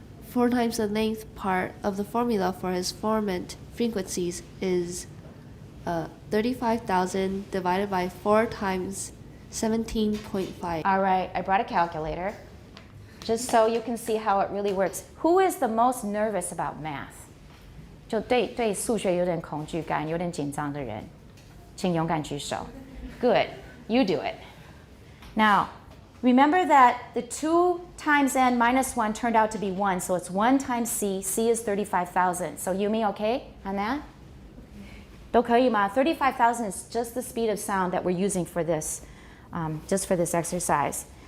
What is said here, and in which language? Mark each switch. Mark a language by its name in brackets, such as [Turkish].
[English] 4 times the length part of the formula for his formant frequencies is 35,000 divided by 4 times 17.5. All right, I brought a calculator just so you can see how it really works. Who is the most nervous about math? [Chinese] 就对数学有点恐惧感、有点紧张的人，请勇敢举手。 [English] Good, you do it. Now, Remember that the 2 times n minus 1 turned out to be 1, so it's 1 times c. c is 35,000. So Yumi, okay on that? [Chinese] 都可以吗? [English] 35,000 is just the speed of sound that we're using for this, just for this exercise.